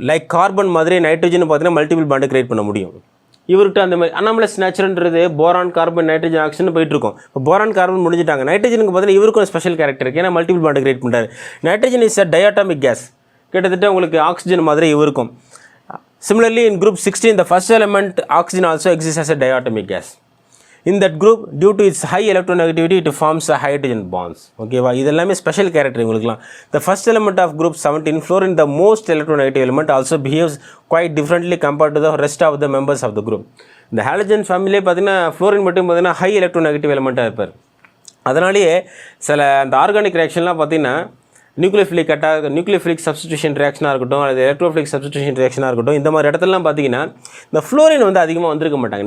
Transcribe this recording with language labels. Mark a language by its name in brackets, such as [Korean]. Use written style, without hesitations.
[Tamil] Like carbon மாதிரி nitrogen பார்த்தீங்கன்னா multiple பாண்டை create பண்ண முடியும். இவர்கிட்ட அந்த மாதிரி anomalous நேச்சர்ன்றது boron, carbon, nitrogen, oxygen போயிட்டு இருக்கும். இப்போ போரான், கார்பன் முடிஞ்சிட்டாங்க. நைட்ரஜனுக்கு பார்த்தீங்கன்னா இவருக்கும் ஸ்பெஷல் கேரக்டர் இருக்குது. ஏன்னா மல்டிபிள் பாண்ட் கிரியேட் பண்ணுறாரு. [English] Nitrogen is a diatomic gas. [Tamil] கிட்டத்தட்ட உங்களுக்கு ஆக்சிஜன் மாதிரி இவருக்கும். [English] Similarly in group 16 the first element oxygen also exists as a diatomic gas. In that group, due to its high electronegativity, it forms a hydrogen bonds. [Tamil] ஓகேவா? இதெல்லாமே special character உங்களுக்குலாம். [English] The first element of group 17, fluorine, the most electronegative element, also behaves quite differently compared to the rest of the members of the group. [Tamil] இந்த halogen ஃபேமிலியே பார்த்தீங்கன்னா fluorine மட்டும் பார்த்தீங்கன்னா high electronegative எலிமெண்ட்டாக இருப்பார். அதனாலேயே சில அந்த ஆர்கானிக் ரியாக்ஷன்லாம் பார்த்தீங்கன்னா நியூக்ளியோஃபிலிக் சப்ஸ்டியூஷன் ரியாக்ஷனாக இருக்கட்டும், அல்லது எலக்ட்ரோஃபிலிக் சப்ஸ்டியூஷன் ரியாக்ஷனாக இருக்கட்டும், இந்த மாதிரி இடத்துலலாம் பார்த்தீங்கன்னா இந்த ஃப்ளோரின் வந்து அதிகமாக வந்திருக்க மாட்டாங்க.